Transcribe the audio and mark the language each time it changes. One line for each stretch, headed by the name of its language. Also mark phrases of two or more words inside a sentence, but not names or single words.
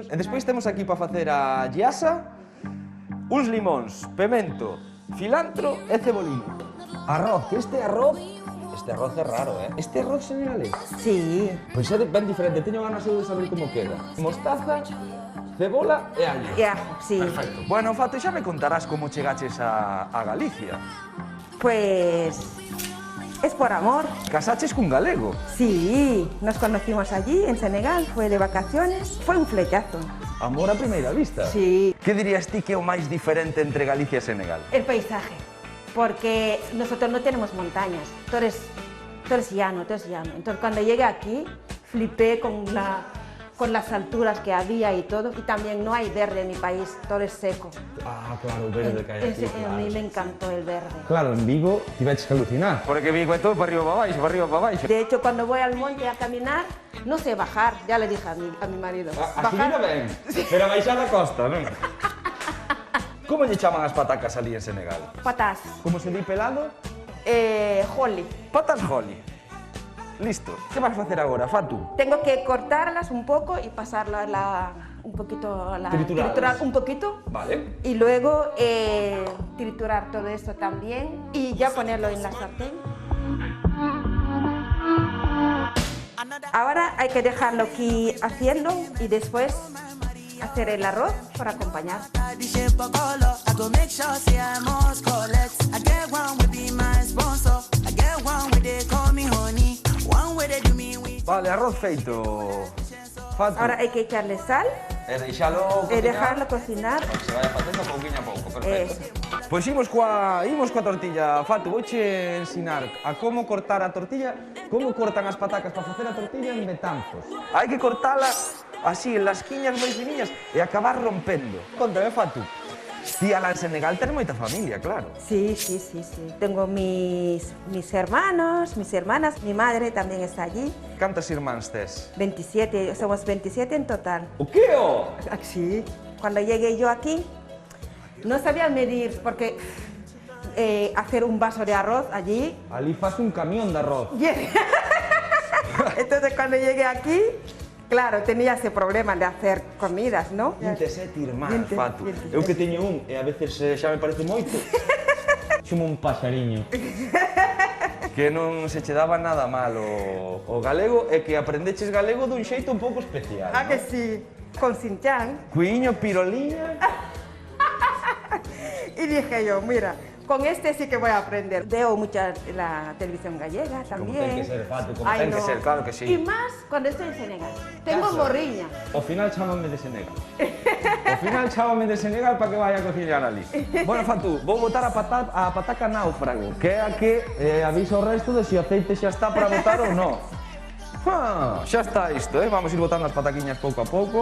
Galician: E despois temos aquí para facer a yasa, uns limóns, pemento, cilantro e cebolino. Arroz, que este arroz é raro, Este arroz senegalés.
Spanish: Sí.
Galician: Pois é ben diferente, teño ganas de saber como queda. Mostaza, cebola e allo.
Spanish: Y ajo, sí.
Galician: Perfecto. Bueno, Fato, xa me contarás como chegaches a Galicia.
Spanish: Pues es por amor.
Galician: Casaches cun galego.
Spanish: Sí, nos conocimos allí, en Senegal, fue de vacaciones. Fue un flechazo.
Galician: Amor a primeira vista.
Spanish: Sí.
Galician: Que dirías ti que é o máis diferente entre Galicia e Senegal?
Spanish: El paisaje, porque nosotros no tenemos montañas, todo es llano, todo es llano. Entonces cuando llegué aquí, flipé con con las alturas que había y todo. Y también no hay verde en mi país, todo es seco.
Galician: Ah, claro, o verde que hai aquí,
Spanish: A mí me encantó el verde.
Galician: Claro, en Vigo tiveches que alucinar. Porque Vigo é todo para arriba para baixo, para arriba para baixo.
Spanish: De hecho, cuando voy al monte a caminar, no sé bajar. Ya le dije a mi marido.
Galician: A subida ben, pero a baixar a costa, non? Como lle chaman as patacas ali en Senegal?
Spanish: Patas.
Galician: Como se di pelado?
Spanish: Holly.
Galician: Patas Holly. Listo. Que vas a facer agora, Fatu?
Spanish: Tengo que cortarlas un poco y pasarlas un poquito
Galician: Trituradas.
Spanish: triturar un poquito.
Galician: Vale.
Spanish: Y luego triturar todo esto también y ya ponerlo en la sartén. Ahora hay que dejarlo aquí haciendo y después hacer el arroz para acompañar.
Galician: Vale, arroz feito. Fatu.
Spanish: Ahora hay que echarle sal
Galician: E deixalo
Spanish: y dejarlo cocinar. Para que se vaya
Galician: facendo pouquinho a pouco, perfecto.
Spanish: Eso.
Galician: Pois imos coa tortilla, Fatu, vouche ensinar a como cortar a tortilla, como cortan as patacas para facer a tortilla en betanzos. Hai que cortala así, en lasquiñas moi finiñas e acabar rompendo. Contame, Fatu, ti alá en Senegal ten moita familia, claro.
Spanish: Sí. Tengo mis hermanos, mis hermanas, mi madre también está allí.
Galician: Cantas irmáns tes?
Spanish: 27, somos 27 en total.
Galician: O que o?
Spanish: Sí. Cuando llegué yo aquí, no sabía medir, porque hacer un vaso de arroz allí...
Galician: Ali faz un camión de arroz.
Spanish: Entonces cuando llegué aquí, claro, tenía ese problema de hacer comidas, ¿no?
Galician: 27 irmáns, Fatu. Eu que teño un e a veces xa me parece moito. Xumo un paxariño. Que non se che daba nada mal o galego e que aprendeches galego dun xeito un pouco especial.
Spanish: Ah, que sí, con Sinchan. Cuiño, piroliña. Y dije yo, mira, con este sí que voy a aprender. Veo mucha la televisión gallega también.
Galician: ten que ser, Fatu, como Ay, ten que ser, claro que sí.
Spanish: Y más cuando estoy en Senegal. Tengo
Galician: Casa.
Spanish: morriña.
Galician: Ao final chámame de Senegal. Ao final chámame de Senegal
Spanish: para que vaya
Galician: a cociñar ali. Bueno, Fatu, vou botar a pataca náufrago, que é a que avisa o resto de se o aceite xa está para botar ou non. Xa está isto, vamos ir botando as pataquiñas pouco a pouco.